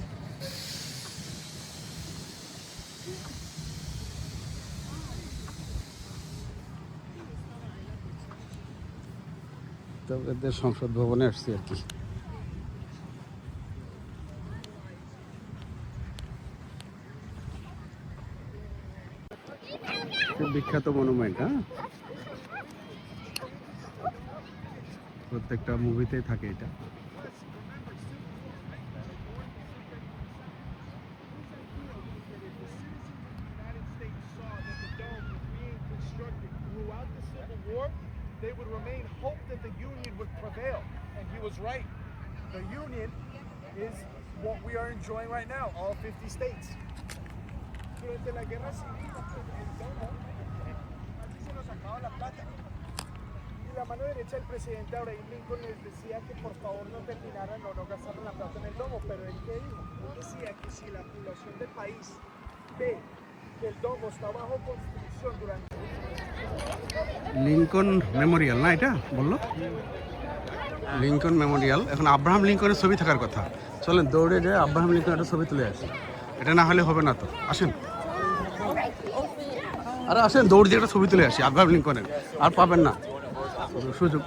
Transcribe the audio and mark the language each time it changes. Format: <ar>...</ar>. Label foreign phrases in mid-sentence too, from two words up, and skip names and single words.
<bn>তো এদের সংসদ ভবনে আসছি আর কি। বিখ্যাত মনুমেন্ট, হ্যাঁ, প্রত্যেকটা মুভিতেই থাকে এটা।</bn> <en>They would remain hope that the Union would prevail. And he was right. The Union is what we are enjoying right now, all 50 states.</en> <es>Durante la guerra civil, el domo, aquí se nos acaba la plata. Y la mano derecha del presidente Abraham Lincoln les decía que por favor no terminaran o no gastaran la plata en el domo. Pero él, ¿qué dijo? Él decía que si la población del país ve que el domo está bajo construcción durante...</es> <bn>লিঙ্কন মেমোরিয়াল না এটা বললো? লিঙ্কন মেমোরিয়াল। এখন আব্রাহাম লিঙ্কনের ছবি থাকার কথা। চলেন দৌড়ে যেয়ে আব্রাহাম লিঙ্কনের একটা ছবি তুলে আসি। এটা না হলে হবে না তো, আসেন। আরে আসেন দৌড় দিয়ে একটা ছবি তুলে আসি আব্রাহাম লিঙ্কনের, আর পাবেন না সুযোগ।</bn>